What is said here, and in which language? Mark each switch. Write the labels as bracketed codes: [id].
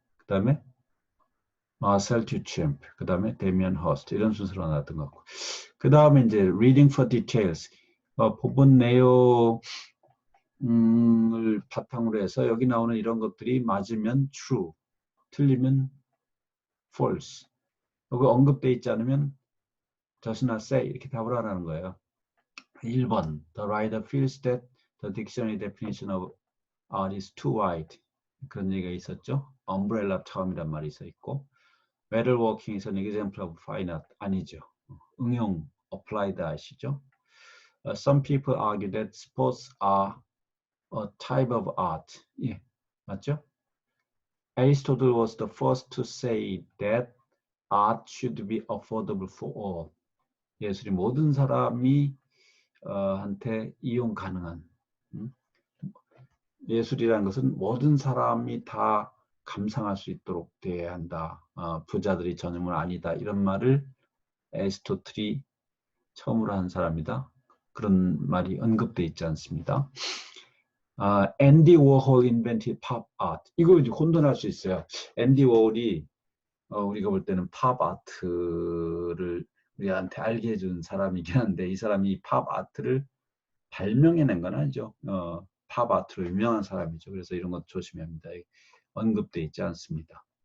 [ko] 그 다음에 마셀 듀챔프, 그 다음에 데미안 허스트 이런 순서로 나왔던 것 같고 그 다음에 이제 reading for details 본문 내용 을 바탕으로 해서 여기 나오는 이런 것들이 맞으면 true, 틀리면 false. 여기 언급되어 있지 않으면 does not say 이렇게 답을 하라는 거예요. [en] 1번 The writer feels that the dictionary definition of art is too wide. [ko] 그런 얘기가 있었죠. [en] umbrella term이란 [ko] 말이 있어 있고 [en] metalworking is an example of fine art. [ko] 아니죠. 응용 applied 아시죠? [en] Some people argue that sports are a type of art. [ko] 예, 맞죠? [en] Aristotle was the first to say that art should be affordable for all. [ko] 예술이 모든 사람이 한테 이용 가능한 예술이라는 것은 모든 사람이 다 감상할 수 있도록 돼야 한다. 부자들이 전용은 아니다. 이런 말을 애리스토틀이 처음으로 한 사람이다. 그런 말이 언급되어 있지 않습니다. [en] 앤디 워홀 invented pop art. [ko] 이거 이제 혼돈할 수 있어요. 앤디 워홀이 우리가 볼 때는 팝 아트를 우리한테 알게 해준 사람이긴 한데 이 사람이 팝 아트를 발명해낸 건 아니죠. 팝 아트로 유명한 사람이죠. 그래서 이런 것 조심해야 합니다. 언급되어 있지 않습니다.